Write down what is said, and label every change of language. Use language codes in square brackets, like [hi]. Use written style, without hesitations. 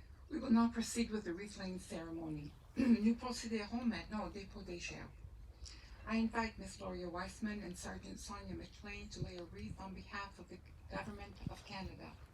[en] We will now proceed with the wreath-laying ceremony. [fr] Nous procéderons maintenant au dépôt des germes. [en] I invite Ms. Gloria Weissman and Sergeant Sonia McLean to lay a wreath on behalf of the Government of Canada.